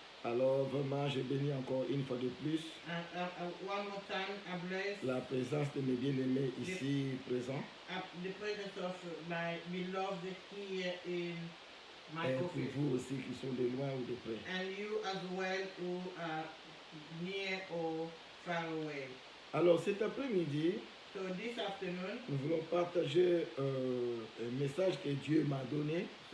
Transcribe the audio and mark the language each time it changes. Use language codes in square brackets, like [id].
[fr] Alors vraiment, je bénis encore une fois de plus [en] One more time, I bless [fr] la présence de mes bien-aimés ici présents. [en] the presence of my beloved here in my [fr] Et pour [en] office. [fr] vous aussi qui sont de loin ou de près. [en] And you as well who are near or far away. [fr] Alors cet après-midi, [en] So this afternoon, [fr] nous voulons partager un message que Dieu m'a donné.